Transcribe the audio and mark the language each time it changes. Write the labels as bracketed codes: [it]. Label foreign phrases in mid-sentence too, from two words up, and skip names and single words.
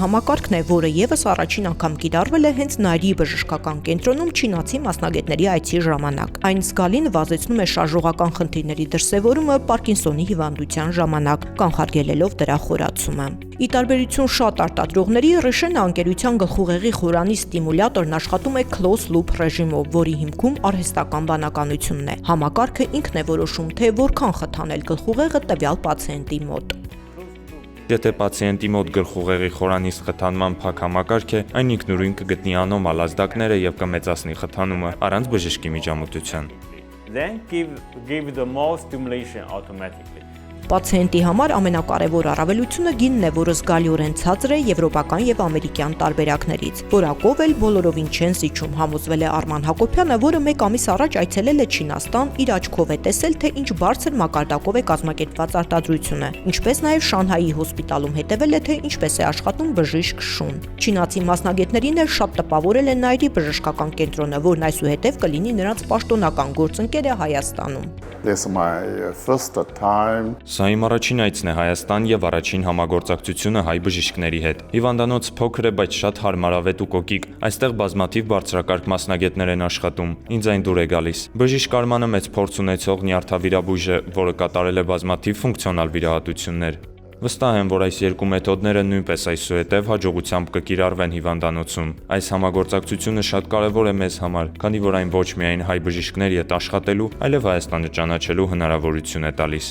[hy] համակարգն է, որը եւս առաջին անգամ կիրառվել է հենց Նայիրի բժշկական կենտրոնում չինացի մասնագետների այցի ժամանակ։ Այն զգալի նվազեցնում է շարժողական խնդիրների դրսևորումը Պարկինսոնի հիվանդության ժամանակ, կանխարգելելով դրա խորացումը։ Ի տարբերություն շատ արտադրողների, Rishena ընկերության գլխուղեղի խորանի ստիմուլյատորն աշխատում է [en] closed loop [hy] ռեժիմով, որի հիմքում արհեստական բանականությունն է։ Համակարգը ինքն է որոշում, թե որքան խթանել գլխուղեղը տվյալ պացիենտի մոտ։ Եթե պացիենտի մոտ գլխուղեղի խորանիստ խթանման փակ համակարգ է, այն ինքնուրույն կգտնի անոմալ ազդակները եւ կմեծացնի խթանումը առանց բժշկի միջամտության։ [en] Then give the more stimulation automatically. [hy] Պացիենտի համար ամենակարևոր առավելությունը գինն է, որը զգալիորեն ցածր է եվրոպական եւ ամերիկյան տարբերակներից։ Որակով էլ բոլորովին չեն զիջում, համոզվել է Արման Հակոբյանը, որը մեկ ամիս առաջ այցելել է Չինաստան, իր աչքով է տեսել, թե ինչ բարձր մակարդակով է կազմակերպված արտադրությունը, ինչպես նաեւ Շանհայի հոսպիտալում հետևել է, թե ինչպես է աշխատում բժիշկ Շուն։ Չինացի մասնագետներին էլ շատ տպավորել է Նայիրի բժշկական կենտրոնը, որն այսուհետև կլինի նրանց պաշտոնական գործընկերը Հայաստանում։ [en] This is my first time. [hy] Սա իմ առաջին այցն է Հայաստան եւ առաջին համագործակցությունը հայ բժիշկների հետ։ Հիվանդանոց փոքր է, բայց շատ հարմարավետ ու կոկիկ։ Այստեղ բազմաթիվ բարձրակարգ մասնագետներ են աշխատում։ Ինձ այն դուր է գալիս։ Բժիշկ Արմանը մեծ փորձ ունեցող նյարդավիրաբույժ է, որը կատարել է բազմաթիվ ֆունկցիոնալ վիրահատություններ։ Վստահ եմ, որ այս երկու մեթոդները նույնպես այսուհետև հաջողությամբ կկիրառվեն հիվանդանոցում։ Այս համագործակցությունը շատ կարևոր է մեզ համար, քանի որ այն ոչ միայն հայ բժիշկների հետ աշխատելու, այլև Հայաստանը ճանաչելու հնարավորություն է տալիս։